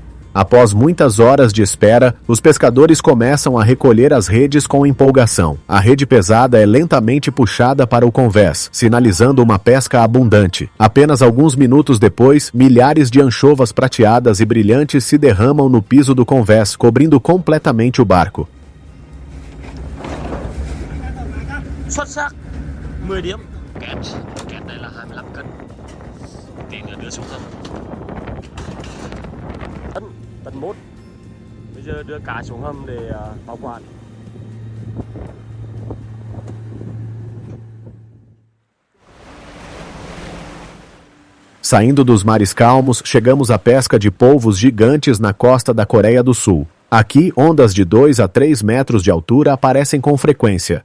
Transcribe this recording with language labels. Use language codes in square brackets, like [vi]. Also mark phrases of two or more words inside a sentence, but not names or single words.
[pt] Após muitas horas de espera, os pescadores começam a recolher as redes com empolgação. A rede pesada é lentamente puxada para o convés, sinalizando uma pesca abundante. Apenas alguns minutos depois, milhares de anchovas prateadas e brilhantes se derramam no piso do convés, cobrindo completamente o barco. [vi] Xuất sắc 10 điểm. Kẹt đây là 25 cân. Tí nữa đưa xuống hầm. Tấn 1. Bây giờ đưa cá xuống hầm để bảo quản. [pt] Saindo dos mares calmos, chegamos à pesca de polvos gigantes na costa da Coreia do Sul. Aqui, ondas de 2 a 3 metros de altura aparecem com frequência.